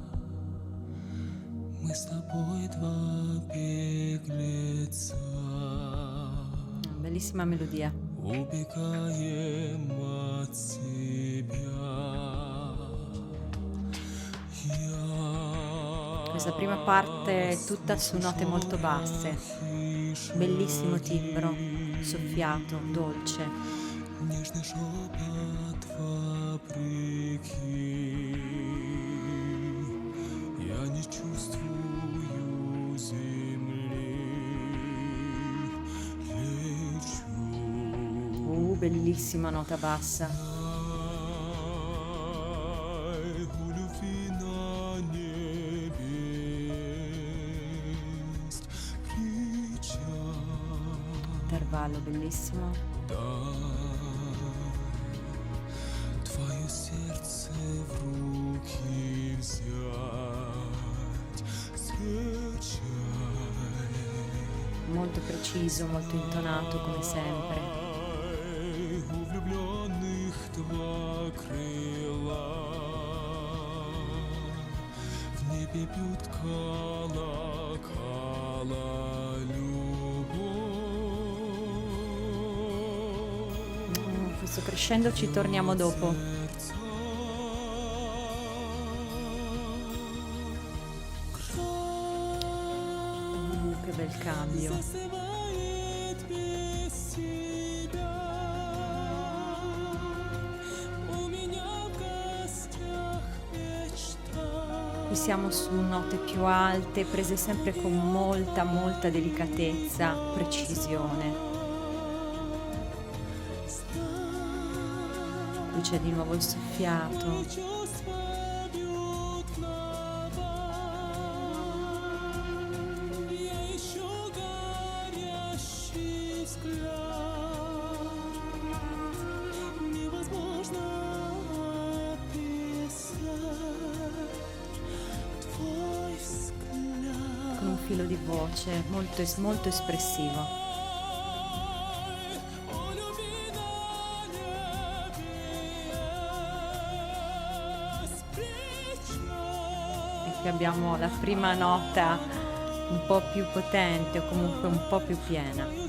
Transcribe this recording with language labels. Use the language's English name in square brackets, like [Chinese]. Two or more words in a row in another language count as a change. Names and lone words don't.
[Russian] Мы с тобой два беглеца. [Italian] Bellissima melodia. [Russian] Убегаем от себя. [Italian] Questa prima parte è tutta su note molto basse, bellissimo timbro, soffiato, dolce. [Russian] Нежный шепот вопреки. Я не чувствую земли. Лечу. [Italian] Bellissima nota bassa. [Russian] У любви на небе есть печаль. [Italian] Intervallo bellissimo. [Russian] Твое сердце в руки взять, скачай. [Italian] Molto preciso, molto intonato come sempre. [Russian] У влюбленных два крыла, в небе бьют колокола любовь. [Italian] Questo crescendo ci torniamo dopo. Che bel cambio. [Russian] Застывает без тебя. У меня в гостях мечта. [Italian] Qui siamo su note più alte, prese sempre con molta delicatezza, precisione. Qui c'è di nuovo il soffiato. [Russian] Чувства бьют на бал. Я ищу горящий взгляд. Невозможно описать твой взгляд. [Italian] Con un filo di voce molto espressivo. E qui abbiamo la prima nota un po' più potente o comunque un po' più piena.